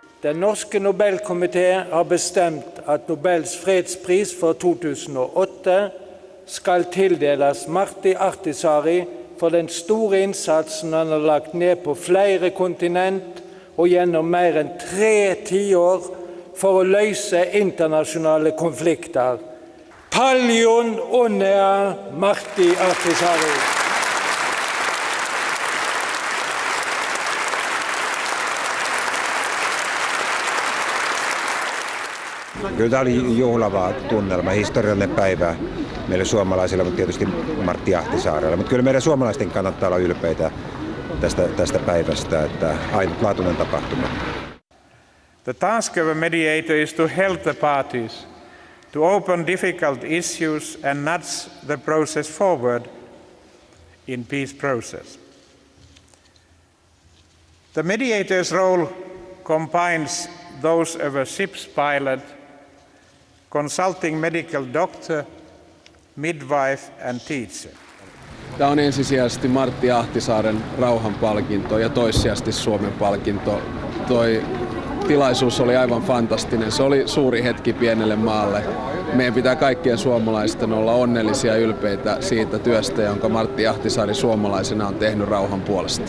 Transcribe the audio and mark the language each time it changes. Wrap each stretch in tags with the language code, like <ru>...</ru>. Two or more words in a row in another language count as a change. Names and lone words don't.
<no>Den norske Nobelkomité har bestemt at Nobels fredspris for 2008 skal tildeles Martti Ahtisaari for den store innsatsen han har lagt ned på flere kontinent og gjennom mer enn 3 tiår for å løse internasjonale konflikter.</no> <fi>Paljon onnea Martti Ahtisaari! Kyllä tämä oli juhlava tunnelma, historiallinen päivä meille suomalaisille, mutta tietysti Martti Ahtisaarelle. Mutta kyllä meidän suomalaisten kannattaa olla ylpeitä tästä päivästä, että ainutlaatuinen tapahtuma.</fi> <en>The task of a mediator is to help the parties to open difficult issues and nudge the process forward in peace process. The mediator's role combines those of a ship's pilot, consulting medical doctor, midwife and teacher.</en> <fi>Tämä on ensisijaisesti Martti Ahtisaaren rauhanpalkinto ja toissijaisesti Suomen palkinto. Toi tilaisuus oli aivan fantastinen. Se oli suuri hetki pienelle maalle. Meidän pitää kaikkien suomalaisten olla onnellisia ja ylpeitä siitä työstä, jonka Martti Ahtisaari suomalaisena on tehnyt rauhan puolesta.</fi>